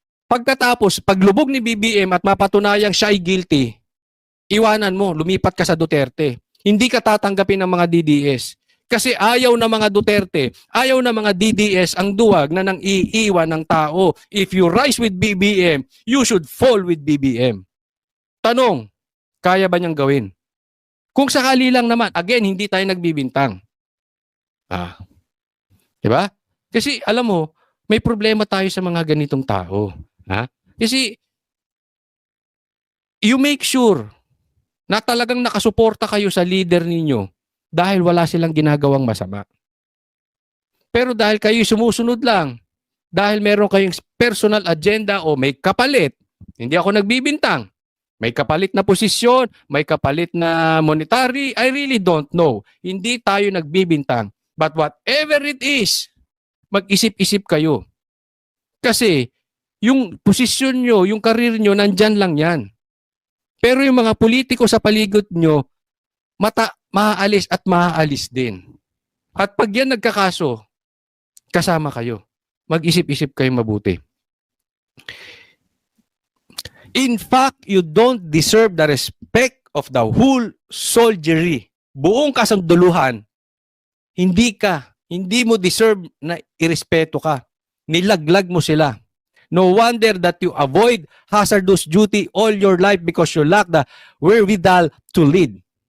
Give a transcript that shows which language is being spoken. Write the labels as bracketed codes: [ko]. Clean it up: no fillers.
[tl] Pagkatapos, paglubog ni BBM at mapatunayang siya ay guilty, iwanan mo, lumipat ka sa Duterte. Hindi ka tatanggapin ng mga DDS. Kasi ayaw na mga Duterte, ayaw na mga DDS ang duwag na nang iiwan ng tao. [en] If you rise with BBM, you should fall with BBM. [tl] Tanong, kaya ba niyang gawin? Kung sakali lang naman, again, hindi tayo nagbibintang. Diba? Kasi alam mo, may problema tayo sa mga ganitong tao. Kasi [en] you make sure [tl] na talagang nakasuporta kayo sa leader ninyo dahil wala silang ginagawang masama. Pero dahil kayo sumusunod lang, dahil meron kayong personal agenda o may kapalit, hindi ako nagbibintang, may kapalit na posisyon, may kapalit na monetary, [en] I really don't know. [tl] Hindi tayo nagbibintang. [en] But whatever it is, [tl] mag-isip-isip kayo. Kasi yung posisyon nyo, yung karir nyo, nandyan lang yan. Pero yung mga politiko sa paligid nyo, maaalis at maaalis din. At pag yan nagkakaso, kasama kayo. Mag-isip-isip kayo mabuti. [en] In fact, you don't deserve the respect of the whole soldiery. [tl] Buong kasunduluhan, hindi mo deserve na irespeto ka. Nilaglag mo sila. [en] No wonder that you avoid hazardous duty all your life because you lack the wherewithal to lead.